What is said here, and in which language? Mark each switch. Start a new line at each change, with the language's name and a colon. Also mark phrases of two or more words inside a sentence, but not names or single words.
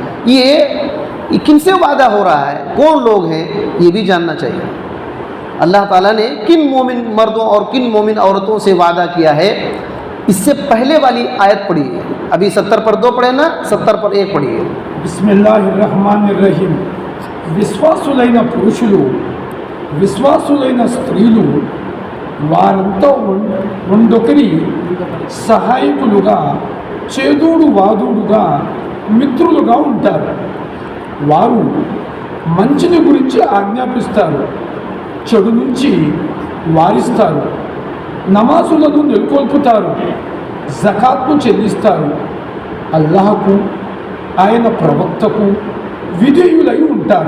Urdu: یہ کن سے وعدہ ہو رہا ہے، کون لوگ ہیں، یہ بھی جاننا چاہیے۔ اللہ تعالیٰ نے کن مومن مردوں اور کن مومن عورتوں سے وعدہ کیا ہے، اس سے پہلے والی آیت پڑھیے۔ ابھی 70 پر 2 پڑھے نا، 70 پر 1
Arabic: بسم اللہ الرحمن الرحیم.
Telugu: విశ్వాసులైన పురుషులు విశ్వాసులైన స్త్రీలు వారంతా ఒండొకరి సహాయకులుగా, చేదోడు వాదోడుగా, మిత్రులుగా ఉంటారు. వారు మంచిని గురించి ఆజ్ఞాపిస్తారు, చెడు నుంచి వారిస్తారు, నమాజులను నెలకొల్పుతారు, జకాత్ను చెల్లిస్తారు, అల్లాహకు ఆయన ప్రవక్తకు విధేయులై ఉంటారు.